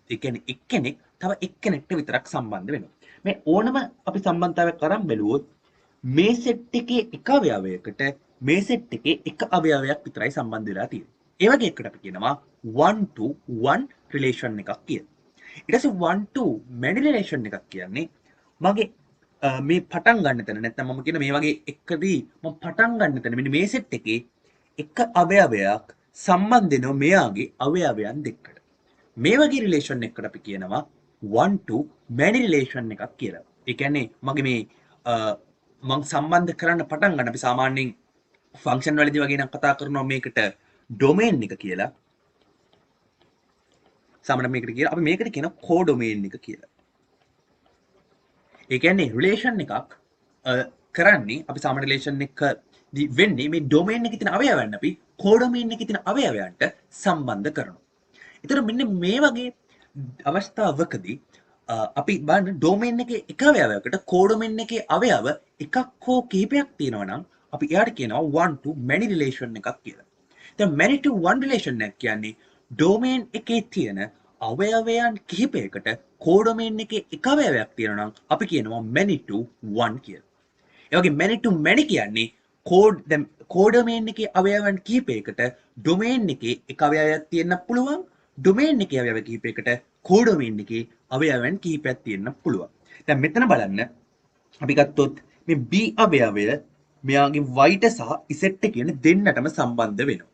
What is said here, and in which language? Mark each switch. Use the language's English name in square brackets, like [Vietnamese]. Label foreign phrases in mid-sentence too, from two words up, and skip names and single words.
[Sinhala] ඒ කියන්නේ එක්කෙනෙක් තව එක්කෙනෙක්ට විතරක් සම්බන්ධ වෙනවා. මේ ඕනම අපි සම්බන්ධතාවයක් අරන් බැලුවොත් මේ සෙට් එකේ එක අවයවයකට මේ සෙට් එකේ එක අවයවයක් විතරයි සම්බන්ධ වෙලා තියෙන්නේ. ඒ වගේ එකට අපි කියනවා 1 to 1 රිලේෂන් එකක් කියලා. ඊට පස්සේ [English] 1 to many [Sinhala] රිලේෂන් එකක් කියන්නේ මගේ මේ පටන් ගන්න තැන නැත්නම් මම කියන මේ වගේ එකදී මම පටන් ගන්න තැන මෙන්න මේ සෙට් එකේ එක අවයවයක් සම්බන්ධ වෙනවා මෙයාගේ අවයවයන් දෙකට. මේ වගේ රිලේෂන් එකකට අපි කියනවා [English] 1 to many [Sinhala] රිලේෂන් එකක් කියලා. ඒ කියන්නේ මගේ මේ මම සම්බන්ධ කරන්න පටන් ගන්න අපි සාමාන්‍යයෙන් ෆන්ක්ෂන් වලදී වගේ නම් කතා කරනවා මේකට ඩොමේන් එක කියලා. සාමාන්‍යයෙන් මේකට කියලා අපි මේකට කියන කෝඩොමේන් එක කියලා. ඒ කියන්නේ රිලේෂන් එකක් කරන්නේ අපි සාමාන්‍ය රිලේෂන් එක වෙන්නේ මේ ඩොමේන් එකේ තියෙන අවයවයන් අපි කෝඩොමේන් එකේ තියෙන අවයවයන්ට සම්බන්ධ කරනවා. ඒතර මෙන්න මේ වගේ අවස්ථාවකදී අපි බලන්න ඩොමේන් එකේ එක අවයවයකට කෝඩොමේන් එකේ අවයව එකක් හෝ කිහිපයක් තියෙනවා නම් අපි එයාට කියනවා [English] 1 to many relation [Sinhala] එකක් කියලා. දැන් [English] many to one relation [Sinhala] එක කියන්නේ ඩොමේන් එකේ තියෙන අවයවයන් කිහිපයකට කෝඩොමේන් එකේ එක අවයවයක් තියෙනවා නම් අපි කියනවා [English] many to one [Sinhala] කියලා. ඒ වගේ [English] many to many [Sinhala] කියන්නේ කෝඩොමේන් එකේ අවයවයන් කිහිපයකට ඩොමේන් එකේ එක අවයවයක් තියෙන්න පුළුවන්. ඩොමේන් එකේ අවයව කිහිපයකට කෝඩොමේන් එකේ අවයවයන් කිහිපයක් තියෙන්න පුළුවන්. දැන් මෙතන බලන්න අපි ගත්තොත් මේ B අවයවය මෙයාගේ y ට සහ z ට කියන දෙන්නටම සම්බන්ධ වෙනවා.